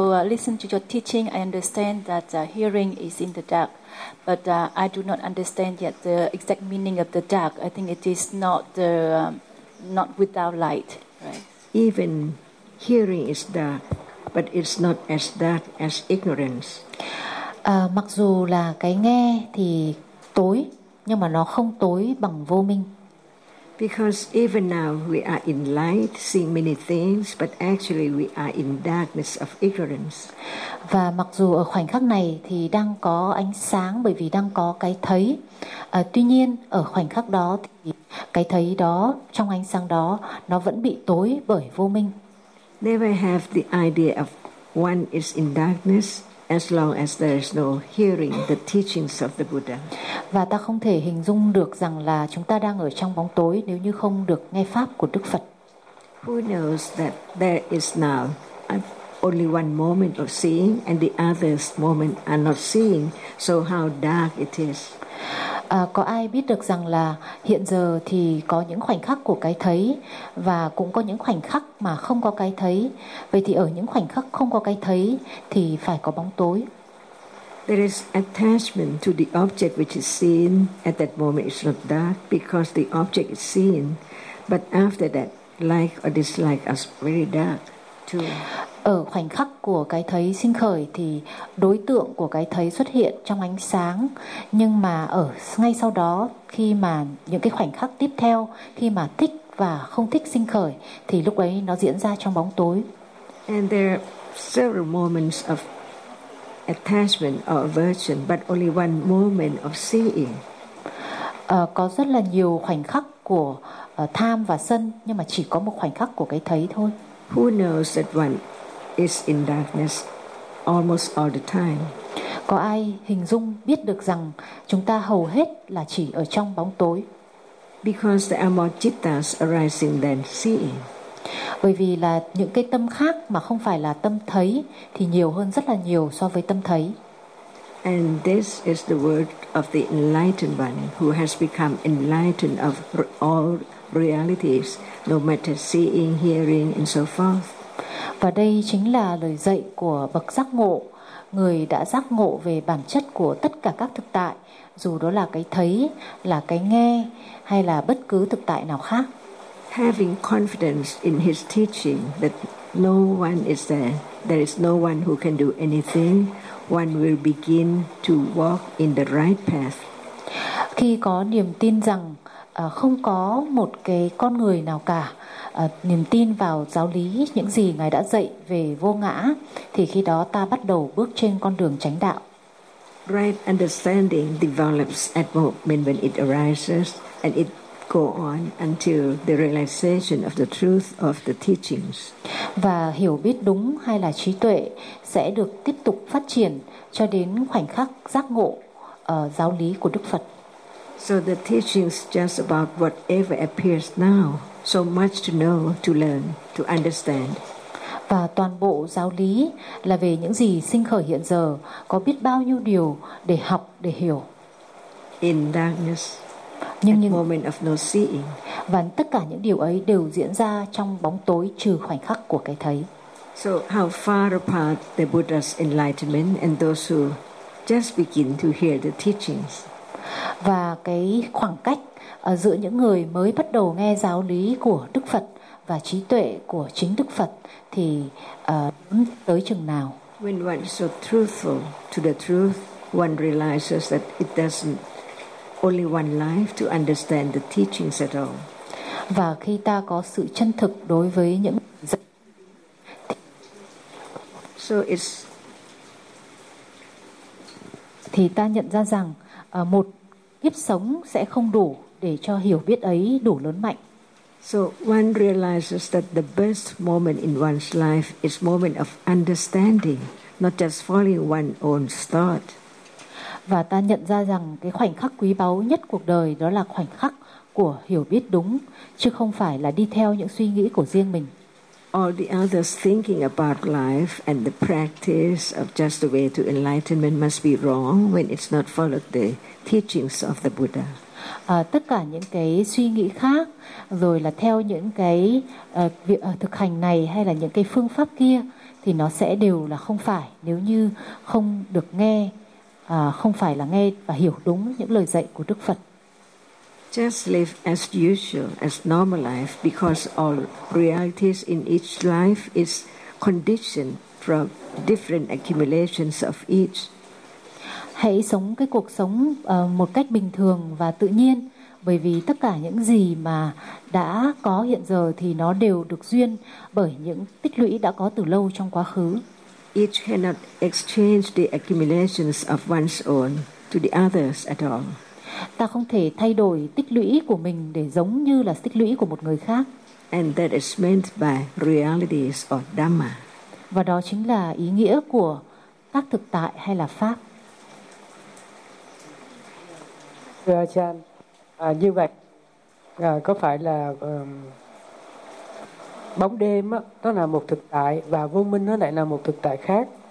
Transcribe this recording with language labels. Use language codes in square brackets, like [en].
[en] Listen to your teaching, I understand that hearing is in the dark, but I do not understand yet the exact meaning of the dark. I think it is not the not without light, right? Even hearing is dark, but it's not as dark as ignorance. [vi] Mặc dù là cái nghe thì tối, nhưng mà nó không tối bằng vô minh. [en] Because even now we are in light, seeing many things, but actually we are in darkness of ignorance. [vi] Và mặc dù ở khoảnh khắc này thì đang có ánh sáng bởi vì đang có cái thấy. Tuy nhiên ở khoảnh khắc đó thì cái thấy đó, trong ánh sáng đó, nó vẫn bị tối bởi vô minh. [en] Never have the idea of one is in darkness as long as there is no hearing the teachings of the Buddha. [vi] Và ta không thể hình dung được rằng là chúng ta đang ở trong bóng tối nếu như không được nghe pháp của Đức Phật. [en] Who knows that there is now only one moment of seeing and the other's moment are not seeing, so how dark it is. [vi] Có ai biết được rằng là hiện giờ thì có những khoảnh khắc của cái thấy và cũng có những khoảnh khắc mà không có cái thấy. Vậy thì ở những khoảnh khắc không có cái thấy thì phải có bóng tối. [en] There is attachment to the object which is seen. At that moment it's not dark because the object is seen. But after that, like or dislike is very dark too. [vi] Ở khoảnh khắc của cái thấy sinh khởi thì đối tượng của cái thấy xuất hiện trong ánh sáng, nhưng mà ở ngay sau đó, khi mà những cái khoảnh khắc tiếp theo, khi mà thích và không thích sinh khởi thì lúc ấy nó diễn ra trong bóng tối. [en] And there are several moments of attachment or aversion, but only one moment of seeing. [vi] Có rất là nhiều khoảnh khắc của tham và sân, nhưng mà chỉ có một khoảnh khắc của cái thấy thôi. [en] Who knows that one is in darkness almost all the time. [vi] Có ai hình dung biết được rằng chúng ta hầu hết là chỉ ở trong bóng tối? [en] Because there are more chittas arising than seeing. [vi] Bởi vì là những cái tâm khác mà không phải là tâm thấy thì nhiều hơn rất là nhiều so với tâm thấy. [en] And this is the word of the enlightened one who has become enlightened of all realities, no matter seeing, hearing, and so forth. [vi] Và đây chính là lời dạy của bậc giác ngộ, người đã giác ngộ về bản chất của tất cả các thực tại, dù đó là cái thấy, là cái nghe, hay là bất cứ thực tại nào khác. [en] Having confidence in his teaching that no one is there, there is no one who can do anything, one will begin to walk in the right path. [vi] Khi có niềm tin rằng không có một cái con người nào cả, niềm tin vào giáo lý, những gì Ngài đã dạy về vô ngã, thì khi đó ta bắt đầu bước trên con đường chánh đạo. [en] Right understanding develops at moment when it arises, and it go on until the realization of the truth of the teachings. [vi] Và hiểu biết đúng hay là trí tuệ sẽ được tiếp tục phát triển cho đến khoảnh khắc giác ngộ giáo lý của Đức Phật. [en] So the teachings just about whatever appears now. So much to know, to learn, to understand. [vi] Và toàn bộ giáo lý là về những gì sinh khởi hiện giờ, có biết bao nhiêu điều để học, để hiểu. [en] In darkness, [vi] nhưng [en] moment of no seeing. [vi] Và tất cả những điều ấy đều diễn ra trong bóng tối trừ khoảnh khắc của cái thấy. [en] So how far apart the Buddha's enlightenment and those who just begin to hear the teachings. [vi] Và cái khoảng cách giữa những người mới bắt đầu nghe giáo lý của Đức Phật và trí tuệ của chính Đức Phật thì tới chừng nào? [en] When one is so truthful to the truth, one realizes that it doesn't only one life to understand the teachings at all. [vi] Và khi ta có sự chân thực đối với những [en] so it's [vi] thì ta nhận ra rằng một kiếp sống sẽ không đủ để cho hiểu biết ấy đủ lớn mạnh. [en] So one realizes that the best moment in one's life is moment of understanding, not just following one's own thought. [vi] Và ta nhận ra rằng cái khoảnh khắc quý báu nhất cuộc đời đó là khoảnh khắc của hiểu biết đúng, chứ không phải là đi theo những suy nghĩ của riêng mình. [en] All the others thinking about life and the practice of just the way to enlightenment must be wrong when it's not followed the teachings of the Buddha. [vi] Tất cả những cái suy nghĩ khác, rồi là theo những cái thực hành này hay là những cái phương pháp kia, thì nó sẽ đều là không phải nếu như không được nghe, không phải là nghe và hiểu đúng những lời dạy của Đức Phật. [en] Just live as usual, as normal life, because all realities in each life is conditioned from different accumulations of each. [vi] Hãy sống cái cuộc sống một cách bình thường và tự nhiên, Bởi vì tất cả những gì mà đã có hiện giờ thì nó đều được duyên bởi những tích lũy đã có từ lâu trong quá khứ. [en] It cannot exchange the accumulations of one's own to the others at all. [vi] Ta không thể thay đổi tích lũy của mình để giống như là tích lũy của một người khác. [en] And that is meant by realities or dhamma. [vi] Và đó chính là ý nghĩa của các thực tại hay là pháp. Thưa Chan, như vậy có phải là bóng đêm á, nó là một thực tại và vô minh nó lại là một thực tại khác?